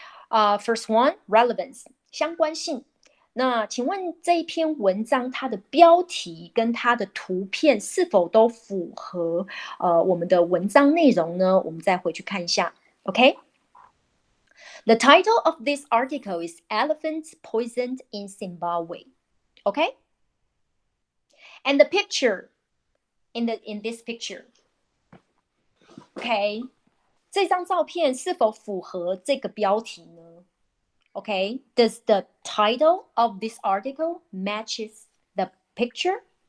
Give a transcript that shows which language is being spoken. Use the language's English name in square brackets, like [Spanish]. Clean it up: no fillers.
[English] First one, relevance 相关性。 [Chinese] 那请问这一篇文章它的标题跟它的图片是否都符合我们的文章内容呢？我们再回去看一下 [English] OK， The title of this article is Elephants Poisoned in Zimbabwe. OK, and the picture in this picture. OK， [Chinese] 这张照片是否符合这个标题呢？ [English] Okay, does the title of this article matches the picture?